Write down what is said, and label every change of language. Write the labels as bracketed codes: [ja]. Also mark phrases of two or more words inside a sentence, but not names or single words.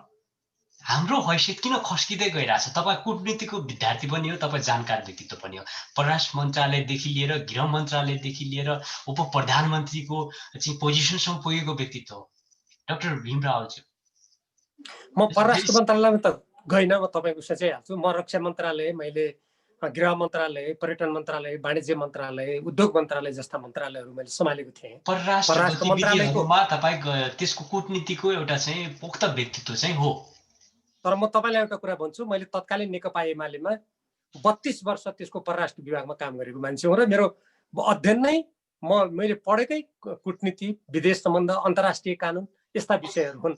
[ne] हाम्रो हैसियत किन खस्किँदै गइरहेछ? तपाईँ कूटनीतिको विद्यार्थी पनि हो, तपाईँ जानकार व्यक्तित्व पनि हो, परराष्ट्र मन्त्रालयदेखि लिएर गृह मन्त्रालयदेखि लिएर उप प्रधानमन्त्रीको चाहिँ पोजिसनसम्म पुगेको व्यक्तित्व हो डाक्टर भीम रावलज्यू। म परराष्ट्र मन्त्रालयमा त गइनँ, म तपाईँको सोचिहाल्छु। म रक्षा मन्त्रालय, मैले गृह मन्त्रालय, पर्यटन मन्त्रालय, वाणिज्य मन्त्रालय, उद्योग मन्त्रालय जस्ता मन्त्रालयहरू मैले सम्हालेको थिएँ। परराष्ट्र मन्त्रालयमा तपाईँ त्यसको कूटनीतिको एउटा चाहिँ पोख्त व्यक्तित्व चाहिँ हो। तर म तपाईँलाई एउटा कुरा भन्छु, मैले तत्कालीन नेकपा एमालेमा 32 वर्ष त्यसको परराष्ट्र विभागमा काम गरेको मान्छे हो र मेरो अध्ययन नै मैले पढेकै कूटनीति, विदेश सम्बन्ध, अन्तर्राष्ट्रिय कानुन यस्ता विषयहरू हुन्।